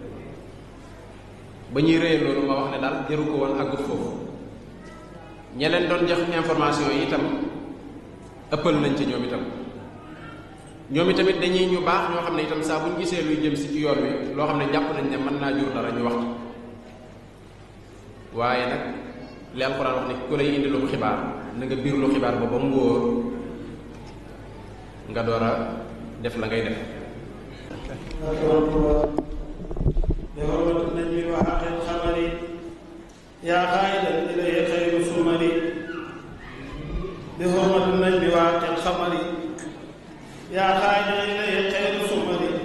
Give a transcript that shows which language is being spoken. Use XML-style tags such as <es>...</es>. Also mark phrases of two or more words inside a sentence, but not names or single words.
<wo>ba ñuy réyal loolu ma wax ne daal jëru ko woon àggut foofu ñe leen doon jox information yi itam ëppal nañ ci ñoom itamit dañuy ñu baax ñoo xam ne itam saa bu ñu gisee luy jëm si ci yoon wi loo xam ne jàpp nañ ne mën naa jur dara ñu wax waaye nag li alxuraan wax ne ku lay indi lu xibaar na nga biir lu xibaar ba mu wóor nga door a def la ngay def</wo> <ar>بحرمة النجم وحق الخمر يا خائدا إليه خير سمر بحرمة النجم وحق الخمر يا خائدا إليه خير سمر</ar>